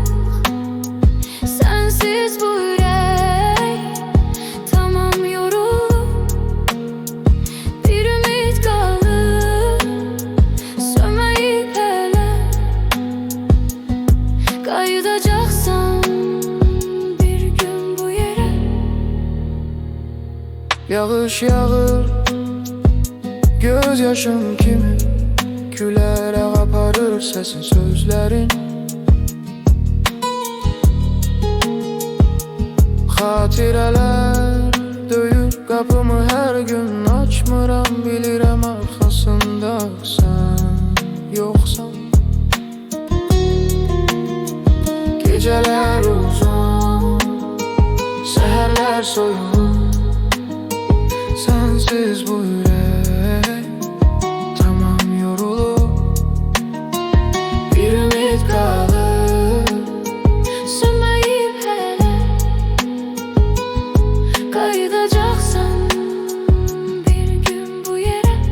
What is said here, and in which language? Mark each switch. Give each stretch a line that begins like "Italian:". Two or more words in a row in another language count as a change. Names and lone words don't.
Turkish: Sensiz bu yürek tamam yorulur. Bir ümit kalır, sönmeyip hele. Kayıdacaksan bir gün bu yere.
Azerbaijani: Yağış yağır, gözyaşım kimi gülerek aparır sesin sözlerin. Xatirələr döyür qapımı hər gün, açmıram bilirəm arxasında sən yoxsan. Gecələr uzun, səhərlər soyuq.
Turkish: Sensiz bu yürek tamam yorulur. Bir ümit kalır, Sönmeyip hele. Kayıdacaksan bir gün bu yere.